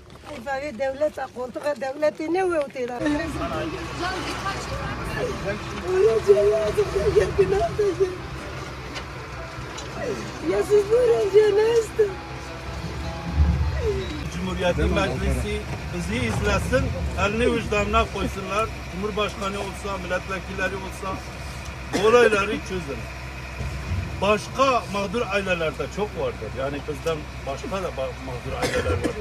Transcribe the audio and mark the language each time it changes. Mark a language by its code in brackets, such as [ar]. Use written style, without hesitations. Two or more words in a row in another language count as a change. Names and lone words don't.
[ar] فهي دولة قلتها دولة نووتي ويا جنازة يا جنازة يا سيدنا جنازة [tr] Cumhuriyeti Meclisi bizi izlesin, elini vicdanına koysunlar. Cumhurbaşkanı olsa, milletvekilleri olsa bu olayları çözün. Başka mağdur ailelerde çok vardır. Yani bizden başka da mağdur aileler vardır.